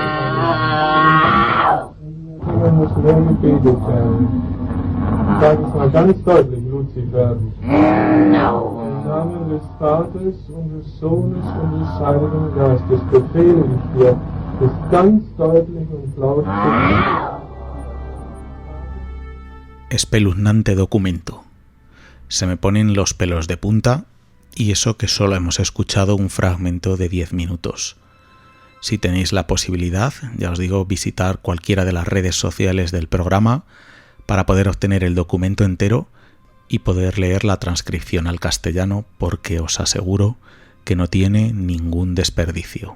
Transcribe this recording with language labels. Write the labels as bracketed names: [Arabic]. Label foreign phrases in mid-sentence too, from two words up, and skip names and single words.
[German] Amen. Muss mehr gebetet werden. Ich sage es mal ganz deutlich, Luzifer. Im Namen des Vaters und des Sohnes und des Heiligen Geistes befehle ich dir, es ganz deutlich und laut zu beten. [Spanish] Espeluznante documento. Se me ponen los pelos de punta, y eso que solo hemos escuchado un fragmento de 10 minutos. Si tenéis la posibilidad, ya os digo, visitar cualquiera de las redes sociales del programa para poder obtener el documento entero y poder leer la transcripción al castellano, porque os aseguro que no tiene ningún desperdicio.